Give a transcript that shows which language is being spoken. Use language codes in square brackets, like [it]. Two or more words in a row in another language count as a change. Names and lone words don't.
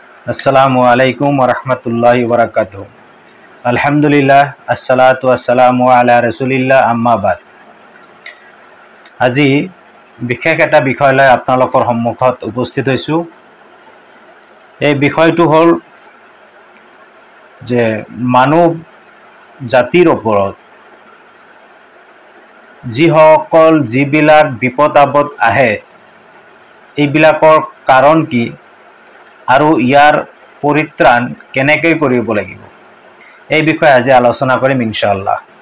[ar] السلام عليكم ورحمة الله وبركاته. الحمد لله، والصلاة والسلام على رسول الله، أما بعد. [as] আজি বিশেষ এটা বিষয় লৈ আপোনালোকৰ সন্মুখত উপস্থিত হৈছোঁ। এই বিষয়টো হ'ল যে মানৱ জাতিৰ ওপৰত যিবিলাক বিপদ আপদ আহে, এইবিলাকৰ কাৰণ কি আৰু ইয়াৰ পৰিত্ৰাণ কেনেকৈ কৰিব লাগিব, এই বিষয়ে আজি আলোচনা কৰিম ইনশাআল্লাহ।